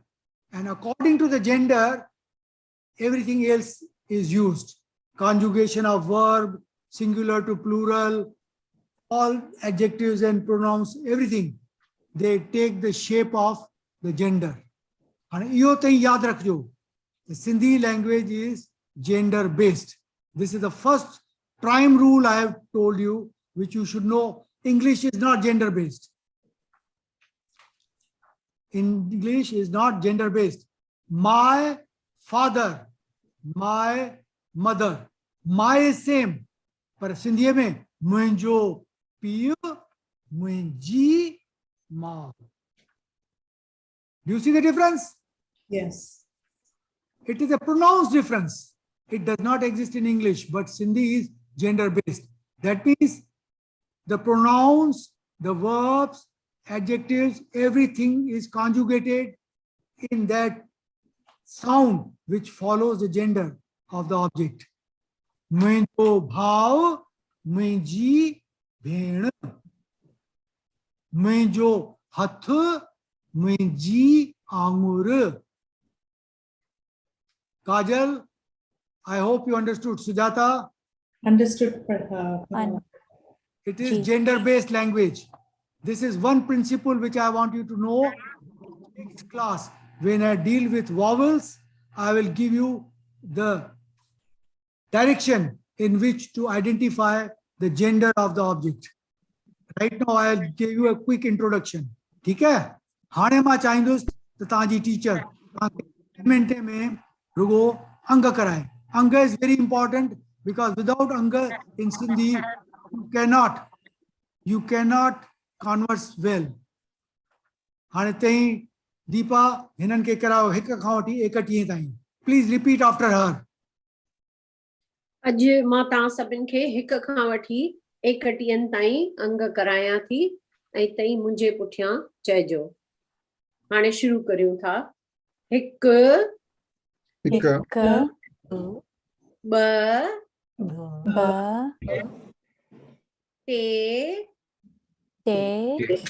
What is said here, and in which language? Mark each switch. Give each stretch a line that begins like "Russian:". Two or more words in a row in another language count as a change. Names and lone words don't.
English: And according to the gender, everything else is used. Conjugation of verb, singular to plural, all adjectives and pronouns, everything, they take the shape of the gender.
Sindhi: And इहो तई याद रखजो,
English: the Sindhi language is gender based. This is the first prime rule I have told you, which you should know. English is not gender based. English is not gender based. My father, my mother, my is same.
Sindhi: पर सिंधीअ में मुंहिंजो पीउ, मुंहिंजी मां.
English: Do you see the difference? Yes. It is a pronounced difference. It does not exist in English, but Sindhi is gender based. That means the pronouns, the verbs, adjectives, everything is conjugated in that sound which follows the gender of the object.
Sindhi: मुंहिंजो भाउ, मुंहिंजी भेण, मुंहिंजो हथ, मुंहिंजी आंगुर.
English: Kajal, I hope you understood. Sujata, Understood. it is gender-based language. This is one principle which I want you to know. Next class, when I deal with vowels, I will give you the direction in which to identify the gender of the object. Right now, I'll give you a quick introduction.
Hindi: ठीक है?
Sindhi: हाणे मां चाहींदुसि त तव्हांजी टीचर मिंटे में रुगो अंग कराए.
English: Anga is very important because without anga in Sindhi, you cannot converse well.
Sindhi: हाणे तई दीपा हिनन के कराओ हिक खां वठी 31 ताईं.
English: Please repeat after her.
Sindhi: अज मां तव्हां सभिनि खे हिक खां वठी 31 ताईं अंग करायां थी ऐं तई मुंहिंजे पुठियां चइजो. हाणे शुरू करियूं था. हिक, ब, टे,